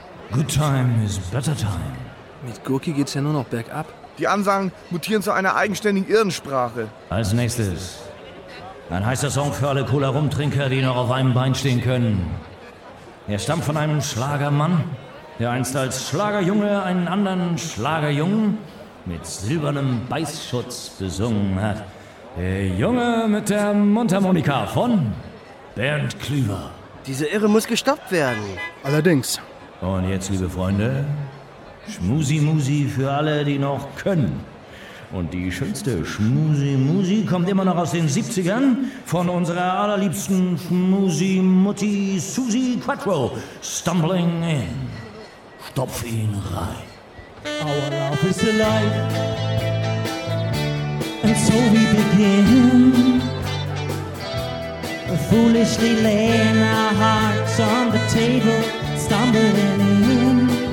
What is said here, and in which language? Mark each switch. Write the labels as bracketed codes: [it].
[en] Good time is better time. [de] Mit Gurki geht's ja nur noch bergab. Die Ansagen mutieren zu einer eigenständigen Irrensprache. Als nächstes ein heißer Song für alle Cola-Rumtrinker, die noch auf einem Bein stehen können. Er stammt von einem Schlagermann, der einst als Schlagerjunge einen anderen Schlagerjungen mit silbernem Beißschutz besungen hat. Der Junge mit der Mundharmonika von Bernd Klüver. Diese Irre muss gestoppt werden. Allerdings. Und jetzt, liebe Freunde, Schmusi-Musi für alle, die noch können. Und die schönste Schmusi-Musi kommt immer noch aus den 70ern von unserer allerliebsten Schmusi-Mutti Susi Quattro. Stumbling in. Stopf ihn rein. [en] Our love is alive, and so we begin. Foolishly laying our hearts on the table, stumbling in.